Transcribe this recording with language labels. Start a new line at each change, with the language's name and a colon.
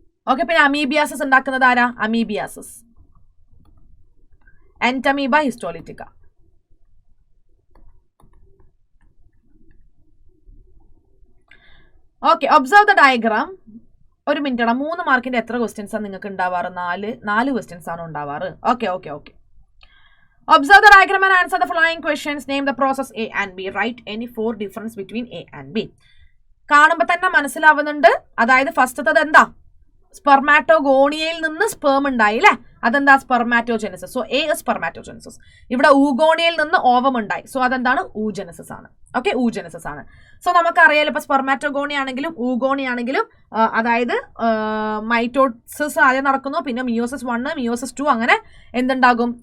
Malayalam: Okay, പിന്നെ amoebiasis ഉണ്ടാക്കുന്നത് ആരാ? Amoebiasis Entamoeba ഹിസ്റ്റോലിറ്റിക്ക. Okay,
English: Observe the diagram.
Malayalam: ഒരു മിനിറ്റ് ആണ്, 3 മാർക്കിന്റെ എത്ര ക്വസ്റ്റ്യൻസ് ആണ് നിങ്ങൾക്ക് ഉണ്ടാവാറ്? 4 ക്വസ്റ്റ്യൻസ് ആണ് ഉണ്ടാവാറ്. Okay.
English: Observe the diagram and answer the following questions. Name the process A and B. Write any 4 difference between A and B.
Malayalam: കാണുമ്പോൾ തന്നെ മനസ്സിലാവുന്നുണ്ട്. അതായത് ഫസ്റ്റത്തത് എന്താ? സ്പെർമാറ്റോഗോണിയയിൽ നിന്ന് സ്പേം ഉണ്ടായി അല്ലേ? അതെന്താ? സ്പെർമാറ്റോജെനസിസ്. So A spermatogenesis. ഇവിടെ ഊഗോണിയയിൽ നിന്ന് ഓവം ഉണ്ടായി. സോ അതെന്താണ്? ഊജെനസിസ് ആണ്. ഓക്കെ, ഊജെനസിസ് ആണ്. സോ നമുക്കറിയാലോ ഇപ്പൊ സ്പെർമാറ്റോഗോണി ആണെങ്കിലും ഊഗോണി ആണെങ്കിലും അതായത് മൈറ്റോസിസ് ആദ്യം നടക്കുന്നു, പിന്നെ മിയോസിസ് 1 മിയോസിസ് 2 അങ്ങനെ എന്തുണ്ടാകും?